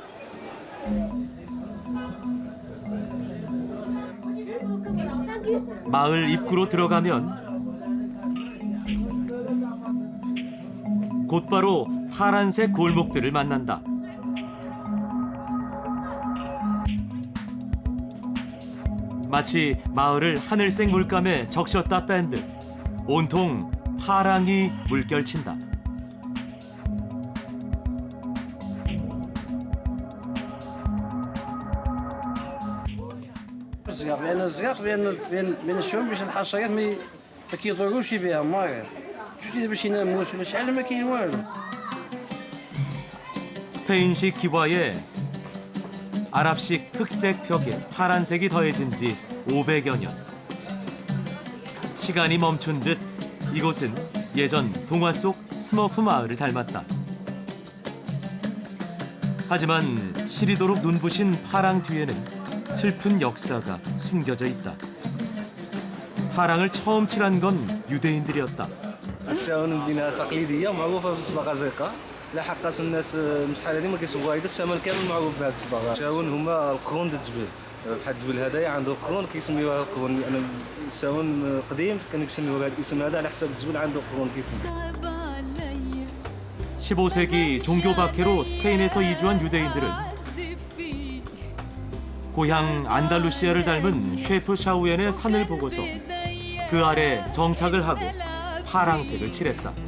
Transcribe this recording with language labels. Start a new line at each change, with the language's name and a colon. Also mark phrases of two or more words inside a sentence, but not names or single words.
Korean: 마을 입구로 들어가면 곧바로 파란색 골목들을 만난다. 마치 마을을 하늘색 물감에 적셨다 뺀 듯 온통 파랑이 물결친다.
Arabic: لأن الزقاق بين الشعوب باش الحشرات ما كيضروش بها ما شفتي باش يناموش باش على ما كاين والو.
Korean: 스페인식 기와에 아랍식 흑색 벽에 파란색이 더해진 지 500여 년. 시간이 멈춘 듯 이곳은 예전 동화 속 스머프 마을을 닮았다. 하지만 시리도록 눈부신 파랑 뒤에는 슬픈 역사가 숨겨져 있다. 파랑을 처음 칠한 건 유대인들이었다.
Arabic: الشاون مدينة تقليدية معروفة بالصباغة زرقاء. لحقاش الناس من شحال هذه ما كيصبغوها حتى الشمال كامل معروف بهذه الصباغة. الشاون هما القرون د الجبل. بحال الجبل هذايا عنده قرون كيسميوها القرون. يعني الشاون قديم كانوا كيسميوه هذا الاسم هذا على حساب الجبل عنده قرون كيسميوه.
Korean: 15세기 종교 박해로 스페인에서 이주한 유대인들은 고향 안달루시아를 닮은 쉐프 샤우엔의 산을 보고서 그 아래 정착을 하고 파랑색을 칠했다.